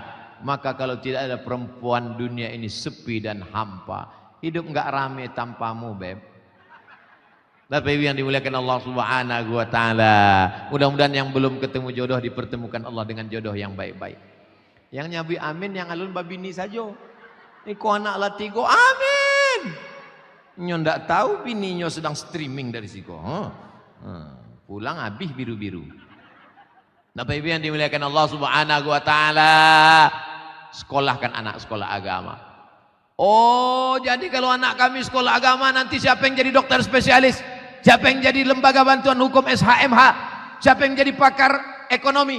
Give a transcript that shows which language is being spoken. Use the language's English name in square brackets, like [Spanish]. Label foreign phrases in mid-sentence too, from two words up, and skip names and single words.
[Indonesian] Maka kalau tidak ada perempuan, dunia ini sepi dan hampa. Hidup nggak rame tanpamu, Beb. Bapak Ibu yang dimuliakan [Arabic] الله سبحانه وتعالى. [Indonesian] Mudah-mudahan yang belum ketemu jodoh dipertemukan Allah dengan jodoh yang baik-baik. [Minangkabau] Yang nyabi amin, yang alun babini saja. Iko anak latigo amin. Nyo ndak tahu bininya sedang streaming dari siko. [Indonesian] Pulang habis biru-biru. Bapak Ibu yang dimuliakan [Arabic] الله سبحانه وتعالى. [Indonesian] Sekolahkan anak sekolah agama. Oh, jadi kalau anak kami sekolah agama, nanti siapa yang jadi dokter spesialis? Siapa yang jadi lembaga bantuan hukum SHMH? Siapa yang jadi pakar ekonomi?